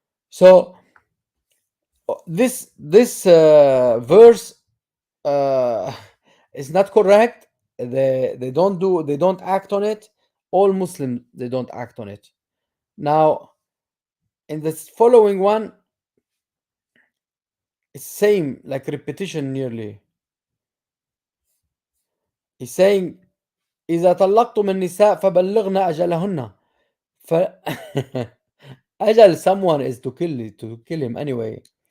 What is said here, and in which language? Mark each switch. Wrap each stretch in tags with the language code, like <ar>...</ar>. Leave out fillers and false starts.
<en>So this verse uh, is not correct. They don't act on it. All Muslims, they don't act on it. Now, in this following one, it's same, like repetition nearly. He's saying,</en> <ar>إذا طلقتم النساء فبلغن أجلهن.</ar> <en>ف أجل someone is to kill him anyway.</en>